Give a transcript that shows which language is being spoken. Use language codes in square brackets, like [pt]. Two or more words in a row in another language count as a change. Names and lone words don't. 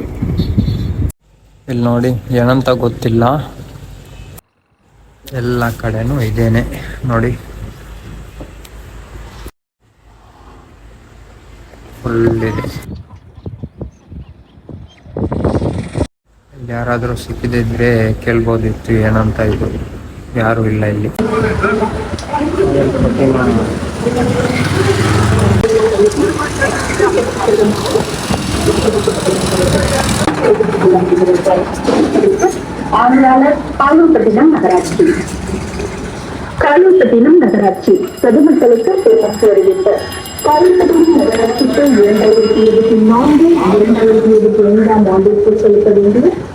[kn] ಇಲ್ಲಿ ನೋಡಿ, ಏನಂತ ಗೊತ್ತಿಲ್ಲ, ಎಲ್ಲ ಕಡೆನೂ ಇದೇನೆ ನೋಡಿ, ಫುಲ್ ಇದೆ. ಯಾರಾದರೂ ಸಿಕ್ಕಿದ್ರೆ ಕೇಳ್ಬೋದಿತ್ತು ಏನಂತ. ಇದು ಯಾರು ಇಲ್ಲ ಇಲ್ಲಿ. [ta] ஆணையாளர் காலூர்பட்டினம் நகராட்சி. காலூர்பட்டினம் நகராட்சி பொதுமக்களுக்கு பேருந்து வருகின்ற காலூர்பட்டினம் நகராட்சிக்கு 2024 2025 ஆண்டிற்கு செலுத்த வேண்டிய